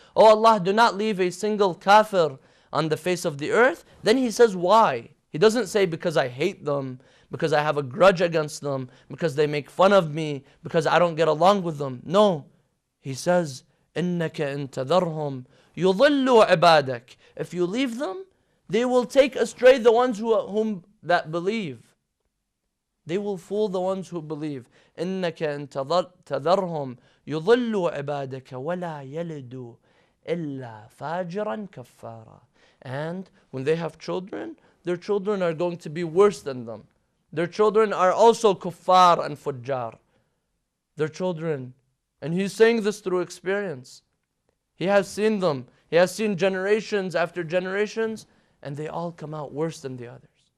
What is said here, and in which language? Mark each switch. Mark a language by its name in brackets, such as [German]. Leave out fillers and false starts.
[English] Oh Allah, do not leave a single kafir on the face of the earth. Then he says, why? He doesn't say because I hate them, because I have a grudge against them, because they make fun of me, because I don't get along with them. No. He says, [Arabic] إنك إن تذرهم يضلوا عبادك. [English] If you leave them, they will take astray the ones whom that believe. They will fool the ones who believe. [Arabic] إنك إن تذرهم يضلوا عبادك ولا يلدوا إلا فاجرا كفارا. [English] And when they have children, their children are going to be worse than them. Their children are also kuffar and fujjar. Their children. And he's saying this through experience. He has seen them. He has seen generations after generations, and they all come out worse than the others.